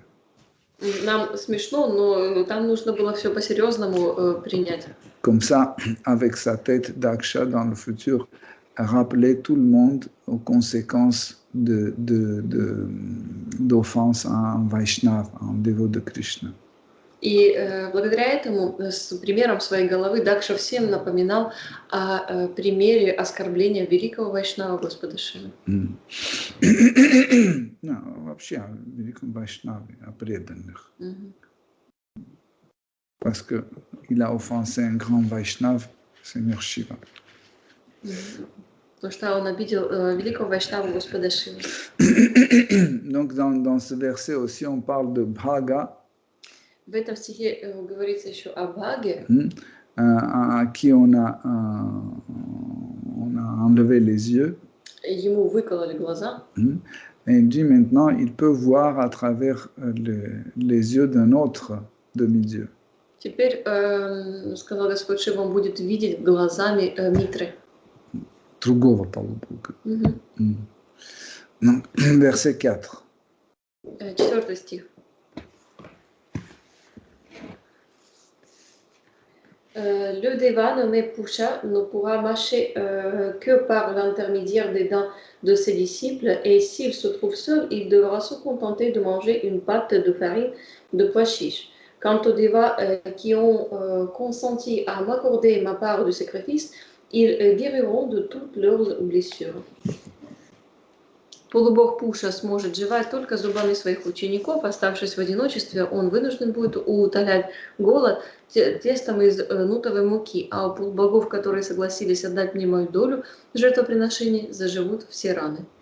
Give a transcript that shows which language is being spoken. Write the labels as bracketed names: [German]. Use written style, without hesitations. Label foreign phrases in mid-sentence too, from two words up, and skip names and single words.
[Russian] Нам смешно, но там нужно было все по-серьезному принять. [French] Comme ça, avec sa tête Daksha dans le futur, rappeler tout le monde aux conséquences d'offense en Vaishnava, en dévot de Krishna. [Russian] И благодаря этому, с примером своей головы, Дакша всем напоминал о примере оскорбления великого Вайшнава Господа Шивы. Non, вообще о великом Вайшнаве, о преданных. [French] Parce qu'il a offensé un grand Vaishnav, Seigneur Shiva. [Russian] Потому что он обидел великого Вайшнава Господа Шивы. [French] Donc dans ce verset aussi, on parle de Bhaga. [Russian] В этом стихе говорится еще о Бхаге, [French] à qui on a enlevé les yeux. [Russian] Ему выкололи глаза. [French] Et il dit maintenant, il peut voir à travers les yeux d'un autre demi-dieu. [Russian] Теперь, сказал Господь Шива, он будет видеть глазами Митры. Другого полубога. [French] Donc, verset 4. [Russian] 4 стих. [French] Le Deva nommé Pusha ne pourra marcher que par l'intermédiaire des dents de ses disciples, et s'il se trouve seul, il devra se contenter de manger une pâte de farine de pois chiche. Quant aux Devas qui ont consenti à m'accorder ma part du sacrifice, ils guériront de toutes leurs blessures. [Russian] Полубог Пуша сможет жевать только зубами своих учеников. Оставшись в одиночестве, он вынужден будет утолять голод тестом из нутовой муки, а у полубогов, которые согласились отдать мне мою долю жертвоприношений, заживут все раны.